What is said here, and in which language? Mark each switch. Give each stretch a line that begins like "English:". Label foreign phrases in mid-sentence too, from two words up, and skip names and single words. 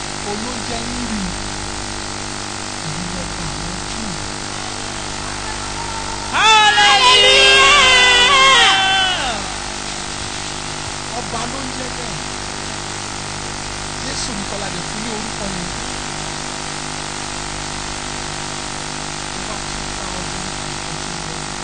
Yoruba: Olóúnjẹ ń rì. Ìlú ọba àwọn Júù. Hallelujah. Ọba ló ń jẹ́ bẹ́ẹ̀. Jésù nìkan la lè fún ní orúkọ yẹn.
English: Over two thousand and fourteen.